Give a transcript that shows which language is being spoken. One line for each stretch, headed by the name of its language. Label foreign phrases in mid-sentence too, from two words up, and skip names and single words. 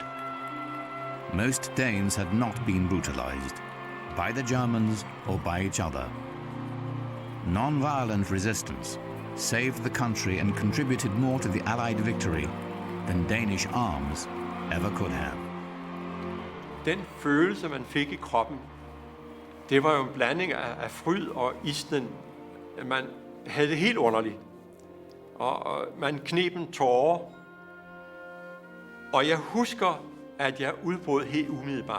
English: Most Danes had not been brutalized, by the Germans or by each other. Non-violent resistance saved the country and contributed more to the Allied victory than Danish arms ever could have.
Danish: Den følelse, man fik i kroppen, det var jo en blanding af fryd og isnen. Man havde det helt underligt, og man kneb en tåre, og jeg husker, at jeg udbrød helt umiddelbart.